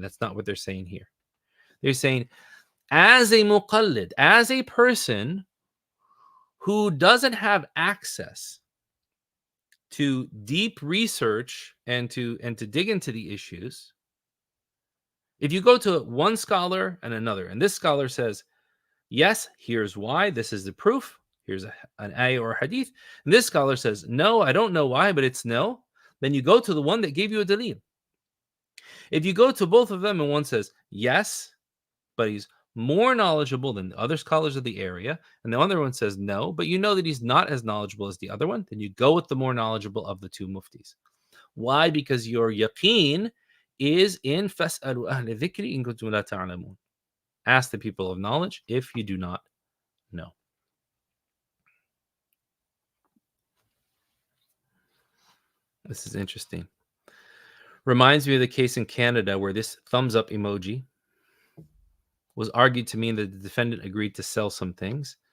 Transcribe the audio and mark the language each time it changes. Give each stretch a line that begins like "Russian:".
English: That's not what they're saying here. They're saying, as a muqallid, as a person who doesn't have access to deep research and to dig into the issues, if you go to one scholar and another, and this scholar says, yes, here's why, this is the proof, here's an ayah or a hadith, and this scholar says, no, I don't know why, but it's no, then you go to the one that gave you a dalil. If you go to both of them and one says, yes, but he's more knowledgeable than the other scholars of the area, and the other one says no, but you know that he's not as knowledgeable as the other one, then you go with the more knowledgeable of the two muftis. Why? Because your yaqeen is in
Arabic: فَاسْأَلُوا أَهْلَ الذِّكْرِ إِن كُنتُمْ لَا تَعْلَمُونَ.
English: Ask the people of knowledge if you do not know. This is interesting. Reminds me of the case in Canada where this thumbs up emoji was argued to mean that the defendant agreed to sell some things.